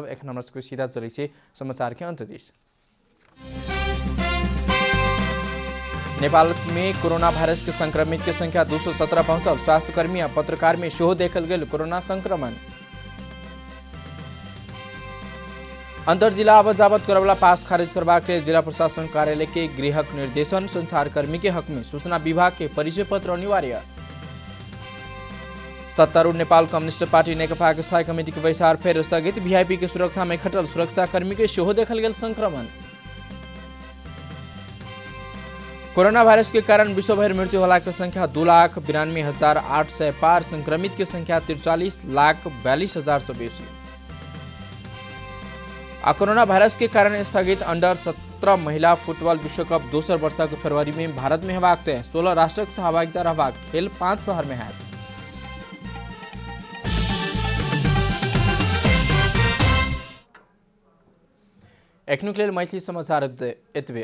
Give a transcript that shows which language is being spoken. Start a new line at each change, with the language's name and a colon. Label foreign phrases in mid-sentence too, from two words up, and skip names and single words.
Maithili: एखन हमरा सबके सीधा चलै छी समाचार के अंत दिस। नेपाल में कोरोना वायरस के संक्रमित के संख्या 217 पहुंचल। स्वास्थ्यकर्मी आ पत्रकार में सेहो देखल गेल कोरोना संक्रमण। अंतर जिला आबत जाबत करवला पास खारिज करबाक लेल जिला प्रशासन कार्यालय के गृहक निर्देशन। संचारकर्मी के हक में सूचना विभाग के परिचय पत्र अनिवार्य। सत्तारूढ़ नेपाल कम्युनिस्ट पार्टी नेकपा के स्थायी कमेटी के बैसार फेर स्थगित। वीआईपी के सुरक्षा में खटल सुरक्षाकर्मी के सेहो देखल गेल संक्रमण। कोरोना वायरस के कारण विश्वभर मृत्यु होला के संख्या 2,92,800 पार। संक्रमित की संख्या 43,42,000 से बेसी। कोरोना वायरस के कारण स्थगित अंडर 17 महिला फुटबॉल विश्व कप दोसर वर्ष के फरवरी में भारत में हेबाक तय। 16 राष्ट्रक सहभागिता रहबाक खेल 5 शहर में है। एखनुक लेल मैथिली समाचार एतबे।